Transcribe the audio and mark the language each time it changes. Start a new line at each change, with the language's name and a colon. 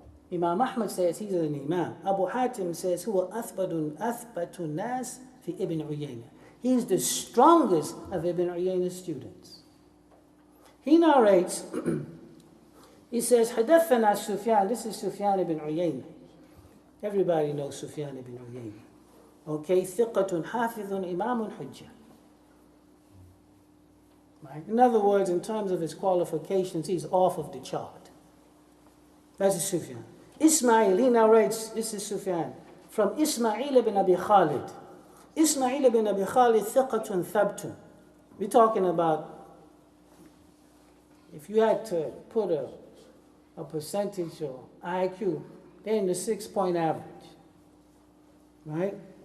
English: Imam Ahmad says he's an imam. Abu Hatim says,
Arabic: هو أثبت الناس في
English: Ibn Uyayna. He's the strongest of Ibn Uyayna's students. He narrates, he says,
Arabic: حدثنا
English: Sufyan. This is Sufyan ibn Uyayna. Everybody knows Sufyan ibn Uyayna. Okay,
Arabic: ثقة حافظ إمام حجة.
English: Right? In other words, in terms of his qualifications, he's off of the chart. That's Sufyan. Ismail, he narrates, this is Sufyan, from Ismail ibn Abi Khalid. Ismail ibn Abi Khalid,
Arabic: thiqatun thabtun.
English: We're talking about, if you had to put a percentage or IQ, they're in the 6-point average. Right?